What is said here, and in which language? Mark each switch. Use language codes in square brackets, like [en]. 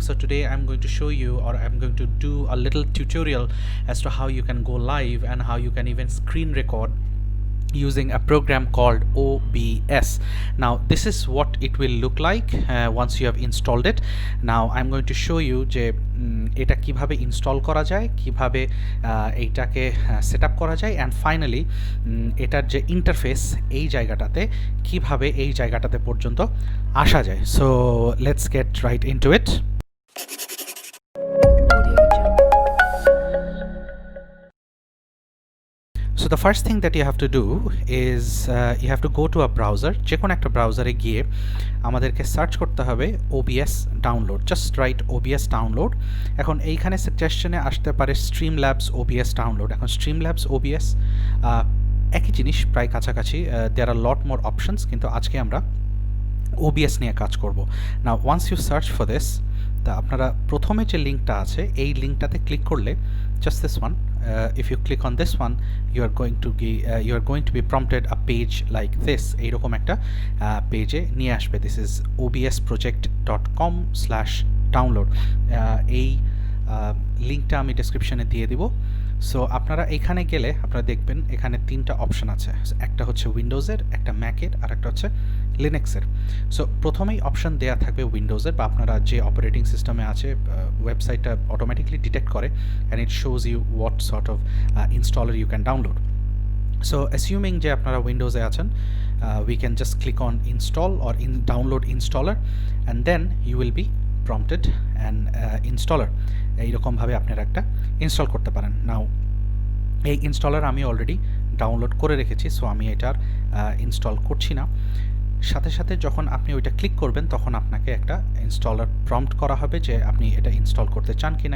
[en] So today I'm going to show you, or I'm going to do a little tutorial as to how you can go live and how you can even screen record using a program called OBS. Now this is what it will look like once you have installed it. Now I'm going to show you [bn] যে এটা কিভাবে install করা যায়, কিভাবে এইটাকে set up করা যায়, and finally এটার যে ইন্টারফেস এই জায়গাটাতে কিভাবে এই জায়গাটাতে পর্যন্ত আসা যায়। [en] So let's get right into it. So the first thing that you have to do is you have to go to a browser, [bn] যে কোনো একটা ব্রাউজারে গিয়ে আমাদেরকে সার্চ করতে হবে [en] OBS download, just write OBS download. [bn] এখন এইখানে সাজেশনে আসতে পারে Streamlabs OBS ডাউনলোড। এখন Streamlabs OBS একই জিনিস, প্রায় কাছাকাছি। [en] there are lot more options, [bn] কিন্তু আজকে আমরা OBS নিয়ে কাজ করব। [en] now once you search for this, [bn] তা আপনারা প্রথমে যে লিঙ্কটা আছে এই লিঙ্কটাতে ক্লিক করলে, [en] just this one, if you click on this one, you are going to be prompted a page like this, [bn] এইরকম একটা পেজে নিয়ে আসবে। [en] this is obsproject.com/download। [bn] এই লিঙ্কটা আমি ডেসক্রিপশনে দিয়ে দিব। সো আপনারা এখানে গেলে আপনারা দেখবেন এখানে তিনটা অপশন আছে, একটা হচ্ছে উইন্ডোজের, একটা ম্যাকের, আর একটা হচ্ছে লিনাক্সের। সো প্রথমেই অপশন দেয়া থাকবে উইন্ডোজের, বা আপনারা যে অপারেটিং সিস্টেমে আছে ওয়েবসাইটটা অটোমেটিকলি ডিটেক্ট করে [en] And it shows you what sort of installer you can download. So assuming [bn] যে আপনারা উইন্ডোজে আছেন, [en] we can just click on install or download installer, and then you will be prompted an installer। [bn] এইরকমভাবে আপনারা একটা install করতে পারেন। নাও এই ইনস্টলার আমি অলরেডি ডাউনলোড করে রেখেছি, সো আমি এটার ইনস্টল করছি না। সাথে সাথে যখন আপনি ওইটা ক্লিক করবেন তখন আপনাকে একটা ইনস্টলার প্রম্পট করা হবে যে আপনি এটা ইনস্টল করতে চান কিনা।